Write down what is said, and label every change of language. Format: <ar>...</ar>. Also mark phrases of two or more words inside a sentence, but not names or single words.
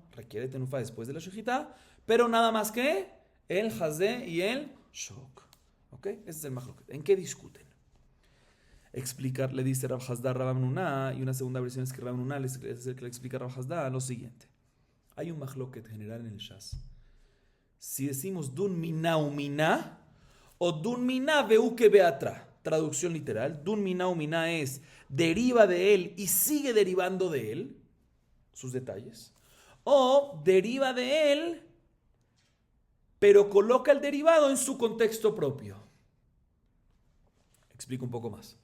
<es>Requiere tenufá después de la shejitá. Pero nada más que el hazé y el shok. ¿Ok? Ese es el mahloket. ¿En qué discuten? Explicar, le dice Rav Hasdá Rav Amnuna. Y una segunda versión es que Rav Amnuna es el que le explica a Rav Hasdá lo siguiente. Hay un mahloket general en el Shas. Si decimos</es> <arc>דון מינה ומינה o דון מינה ואוקי באתרה,</arc> <es>traducción literal,</es> <arc>דון מינה ומינה</arc> <es>es deriva de él y sigue derivando de él, sus detalles, o deriva de él, pero coloca el derivado en su contexto propio. Explico un poco más.</es>